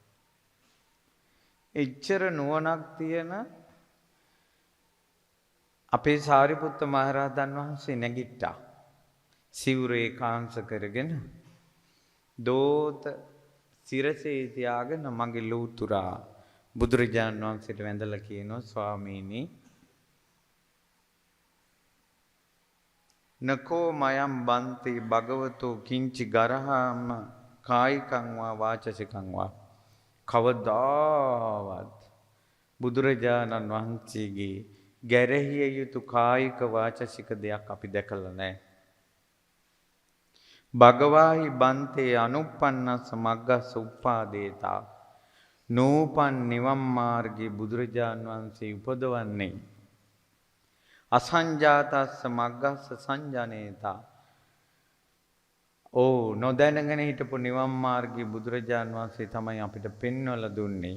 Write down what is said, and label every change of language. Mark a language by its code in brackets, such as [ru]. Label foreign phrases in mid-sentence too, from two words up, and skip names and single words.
[si] එච්චර නුවණක් තියෙන අපේ සාරිපුත්ත මහරහතන් වහන්සේ නැගිට්ටා. සිවුරේ කාංශ කරගෙන දෝත සිරසේ තියාගෙන මගේ ලූතුරා බුදුරජාන් වහන්සේට වැඳලා කියනවා ස්වාමීනි [pi] නකෝ මයම් බන්ති භගවතෝ කිංචි ගරහාම කායිකං වා වාචසිකං වා [si] කවදාවත් බුදුරජාණන් වහන්සේගේ ගැරහිය යුතු කායික වාචසික දෙයක් අපි දැකලා නැහැ. [pi] භගවාහි බන්තේ අනුප්පන්නස්ස මග්ගස්ස උප්පාදේතා [si] නූපන් නිවන් මාර්ගයේ බුදුරජාණන් වහන්සේ උපදවන්නේ [pi] අසංජාතස්ස මග්ගස්ස සංජනේතා [si] නොදැනගෙන හිටපු නිවන් මාර්ගයේ බුදුරජාණන් වහන්සේ තමයි අපිට පෙන්වලා දුන්නේ.